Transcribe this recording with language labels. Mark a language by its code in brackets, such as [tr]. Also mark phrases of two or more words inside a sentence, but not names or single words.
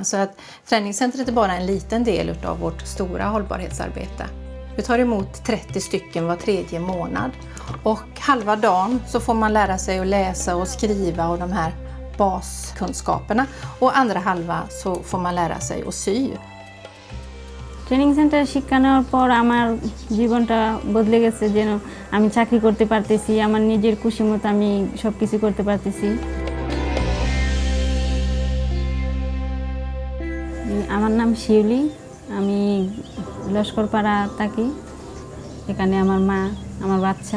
[sv] Så att träningscentret är bara en liten del av vårt stora hållbarhetsarbete. Vi tar emot 30 stycken var 3:e månad. Och halva dagen så får man lära sig att läsa och skriva och de här baskunskaperna. Och andra halva så får man lära sig att sy. [en] training center [bn] শিক্ষা নেওয়ার পর আমার জীবনটা বদলে গেছে যেন আমি চাকরি করতে পারতেছি আমার নিজের খুশি মতো আমি সব কিছু করতে পারতেছি আমার নাম শিউলি আমি লস্করপাড়া থাকি এখানে আমার মা আমার বাচ্চা